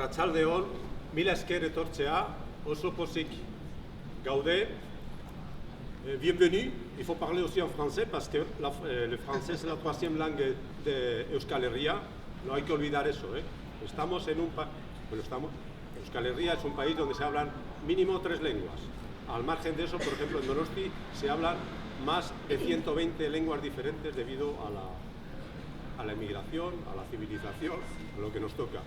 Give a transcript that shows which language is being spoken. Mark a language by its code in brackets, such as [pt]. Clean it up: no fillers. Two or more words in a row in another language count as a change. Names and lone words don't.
[eu] Arratsaldeon, mila esker etortzea, oso pozik gaude. [fr] Bienvenue. Il faut parler aussi en français parce que le français c'est la troisième langue de Euskal Herria. [es] No hay que olvidar eso, ¿eh? Estamos en un Euskal Herria es un país donde se hablan mínimo 3 lenguas. Al margen de eso, por ejemplo, en Donosti se hablan más de 120 lenguas diferentes debido a la emigración, a la civilización, a lo que nos toca.